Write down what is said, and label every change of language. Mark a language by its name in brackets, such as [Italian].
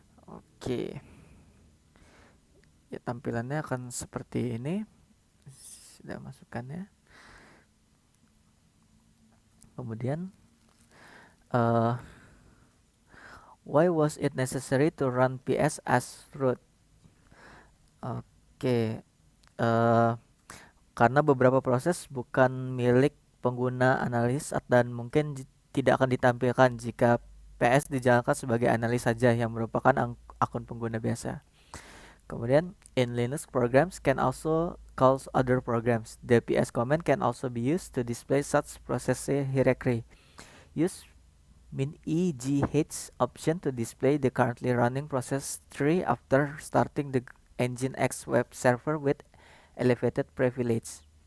[Indonesian] Oke, ya tampilannya akan seperti ini. Sudah masukkannya. [English] Kemudian, uh, why was it necessary to run ps as root? [Indonesian] Oke, uh, karena beberapa proses bukan milik pengguna analis dan mungkin tidak akan ditampilkan jika PS dijalankan sebagai analis saja yang merupakan akun pengguna biasa. [English] Kemudian, in Linux, programs can also call other programs. The PS command can also be used to display such process hierarchy. Use -egh option to display the currently running process tree after starting the Nginx web server with elevated privilege.